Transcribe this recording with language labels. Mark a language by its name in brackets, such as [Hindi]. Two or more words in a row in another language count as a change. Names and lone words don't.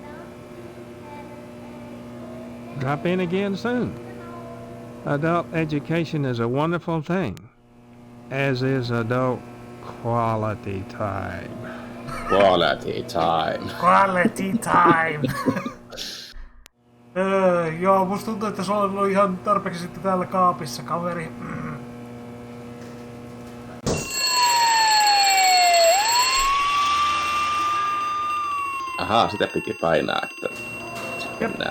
[English] Drop in again soon. Adult education is a wonderful thing, as is adult quality time. Quality time. Quality time. [Finnish] Joo, musta tuntuu, että se on ollut ihan tarpeeksi sitten täällä kaapissa, kaveri. Ahaa, sitä piti painaa, että mennään.